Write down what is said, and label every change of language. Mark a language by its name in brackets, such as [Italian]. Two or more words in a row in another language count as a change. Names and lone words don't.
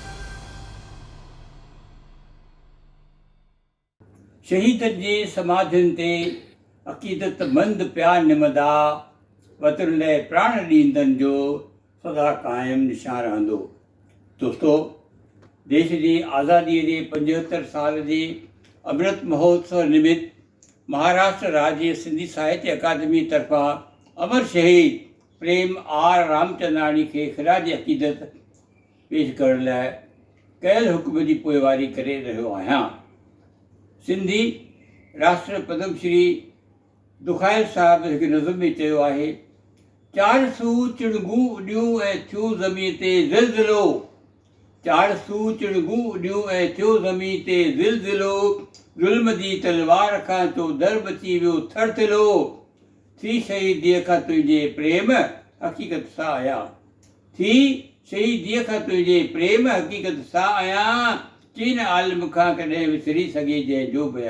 [Sindhi] शहीदनि जे समाधियुनि ते अक़ीदतमंद पिया निमदा, वतन लाइ प्राण ॾींदनि जो सदा क़ाइमु निशान रहंदो। दोस्तो, देश जी आज़ादीअ जे 75 साल जे अमृत महोत्सव निमित्त महाराष्ट्र राज्य सिंधी साहित्य अकादमी तरफ़ां अमर शहीद प्रेम आर रामचंदाणी खे ख़िराज अक़ीदत पेश करण लाइ कयल हुकुम जी पोइवारी करे रहियो आहियां। सिंधी राष्ट्र पद्म श्री दुखायल साहिब हिकु नज़म में चयो आहे, 4 सू चिणगूं उॾियूं ऐं थियो ज़मीन ते ज़िलज़िलो, 4 सू चिणगूं उॾियूं ऐं थियो ज़मीन ते ज़िलज़िलो, ज़ुल्म जी तलवार खां तो दर बची वियो थरथिलो, थी शहीदीअ खां तुंहिंजे प्रेम हक़ीक़त सां आया, थी शहीदीअ खां तुंहिंजे प्रेम हक़ीक़त सां आया, चीन आलम खां कॾहिं विसरी सघे जंहिंजो बया।